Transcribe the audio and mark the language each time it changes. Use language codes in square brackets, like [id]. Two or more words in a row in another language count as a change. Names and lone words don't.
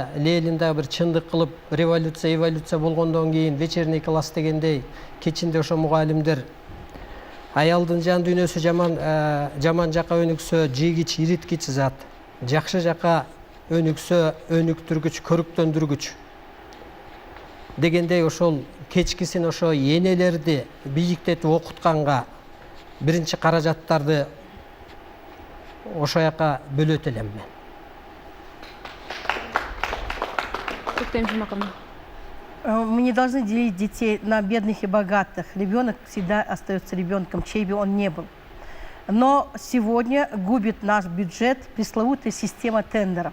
[ky] Ленинде бир чындык кылып революция, эволюция болгондон кийин [ru] вечерний класс [ky] дегендей кечинде ошо мугалимдер аялдын жан дүйнөсү жаман жака өнүксө жийгич, ириткич зат, жакшы жака өнүксө өнүктүргүч, көрүктөндүргүч дегендей ошол кечкисин ошо энелерди бийиктетип окутканга биринчи каражаттарды ошо жака бөлөт элем мен. [ru] Мы не должны делить детей на бедных и богатых. Ребенок всегда остается ребенком, чей бы он ни был. Но сегодня губит наш бюджет пресловутая система тендеров.